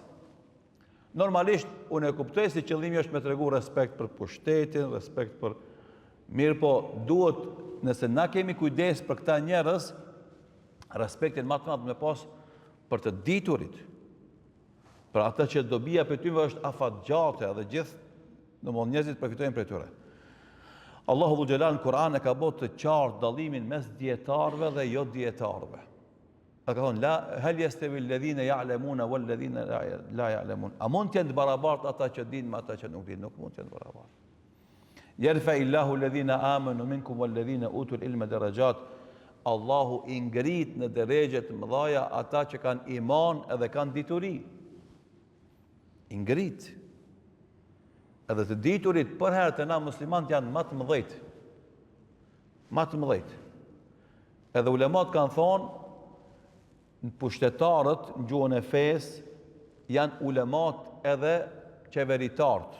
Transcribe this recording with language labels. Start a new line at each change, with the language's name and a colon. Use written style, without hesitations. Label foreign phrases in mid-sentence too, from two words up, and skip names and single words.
Albanian: Normalisht, unë e kuptoj si qëllimi është me tregu respekt për pushtetin, respekt për mirë, po duhet, nëse na kemi kujdes për këta njerëz, respektin më të madh me pas për të diturit, për ata që dobia për tyve është afatgjate dhe gjithë, domthonë njerëzit përfitojnë prej tyre. Allahu
Arabic: ذو الجلال
Albanian: në Kur'an e ka bërë të qartë dallimin mes dietarëve dhe jo dietarëve. Ka thonë,
Arabic: هل يستوي الذين يعلمون والذين لا يعلمون.
Albanian: A mund të jenë të barabartë ata që dinë me ata që nuk dinë? Nuk mund të jenë të barabartë.
Arabic: يرفع الله الذين آمنوا منكم والذين أوتوا العلم درجات.
Albanian: Allahu i ngrit në drejtë të mëdha ata që kanë iman edhe kanë dituri. I ngrit. Edhe të diturit për herë të na muslimanët janë më të mëdhejt. Më të mëdhejt. Edhe ulemat kanë thonë, në pushtetarët, në gjuhën e fesë, janë ulemat edhe qeveritarët.